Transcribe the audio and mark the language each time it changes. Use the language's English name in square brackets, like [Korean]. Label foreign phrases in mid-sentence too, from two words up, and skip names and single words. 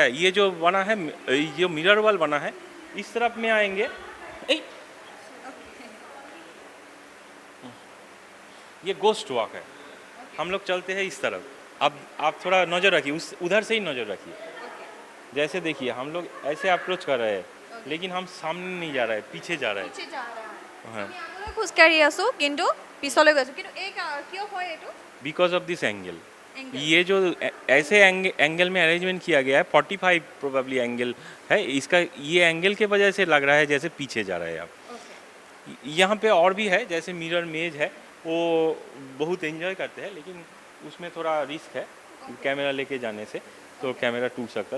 [Hindi] ये जो बना है, ये [English] mirror wall [Hindi] बना है, इस तरफ में आएंगे, ये [English] ghost walk [Hindi] है। हम लोग चलते हैं इस तरफ, अब आप थोड़ा नज़र रखिए, उधर से ही नज़र रखिए। जैसे देखिए हम लोग ऐसे अप्रोच कर रहे हैं, लेकिन हम सामने नहीं जा रहे हैं, पीछे जा रहे हैं। हाँ, [Assamese] খোজকাঢ়ি আছোঁ কিন্তু পিছলৈ গৈছোঁ, কিন্তু এই কিয় হয় এইটো? [English] because of this angle. [Hindi] ये जो ऐसे एंगल में अरेंजमेंट किया गया है, 45 [English] probably angle [Hindi] है इसका, ये एंगल के वजह से लग रहा है जैसे पीछे जा रहे हैं आप। यहाँ पे और भी है, जैसे [English] mirror maze [Hindi] है, वो बहुत एंजॉय करते हैं, लेकिन उसमें थोड़ा रिस्क है कैमरा लेके जाने से, तो कैमरा टूट सकता है।